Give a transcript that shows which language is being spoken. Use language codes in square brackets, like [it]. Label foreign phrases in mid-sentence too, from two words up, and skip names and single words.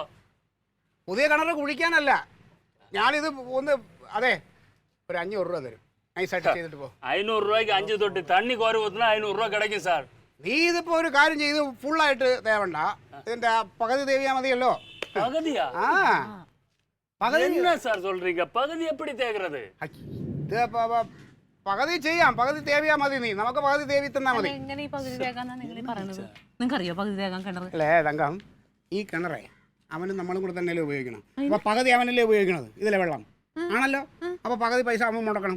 [ml] പുതിയ കിണർ കുഴിക്കാനല്ല, ഞാനിത് ഒന്ന് അതെ ഒരു 500 രൂപ തരും, നൈസായിട്ട് ചെയ്തിട്ട് പോ. 500 രൂപയ്ക്ക് 5 തൊട്ട് തണ്ണി കോരി ഊത്തുന്ന 500 രൂപ കിടക്കും സാർ. നീ ഇതിപ്പോ ഒരു കാര്യം ചെയ്ത് ഫുള്ളായിട്ട് തേവണ്ട, ഇതിന്റെ പകുതി തേവിയാ മതിയല്ലോ. പകുതിയാ? പകുതി [ta] என்ன சார் சொல்றீங்க? பகுதி எப்படி தேய்க்கிறது? [ml] പകുതി ചെയ്യാം, പകുതി തേവിയാ മതി. നീ നമുക്ക് പകുതി തേവി തന്നാ മതി. എങ്ങനെ ഈ പകുതി തേക്കാന്നാ നിങ്ങൾ പറയണത്? നിങ്ങൾക്കറിയോ പകുതി തേക്കാൻ കിണർ? അല്ലേ തങ്കം, ഈ കിണറേ അവനും നമ്മളും കൂടെ തന്നെയല്ലേ ഉപയോഗിക്കണം. അപ്പൊ പകുതി അവനല്ലേ ഉപയോഗിക്കണത്, ഇതിലെ വെള്ളം ആണല്ലോ. അപ്പൊ പകുതി പൈസ അവൻ മുടക്കണം.